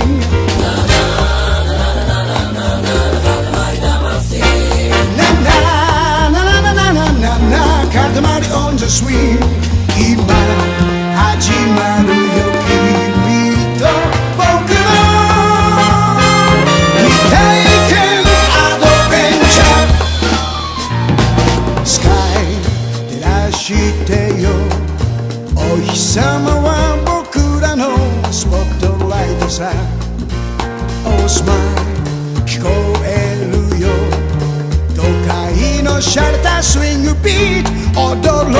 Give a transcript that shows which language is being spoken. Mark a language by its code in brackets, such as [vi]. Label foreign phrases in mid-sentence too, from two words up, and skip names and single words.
[en] Na na na na na naな Katamari on the swing. [ja] 今始まるよ君と僕の未体験アドベンチャー。スカイ照らしてよ、お日様は僕らのスポットライトさ。 [en] Oh smile [ja] 聞こえるよ、都会のシャレたスイングビート踊ろうよ。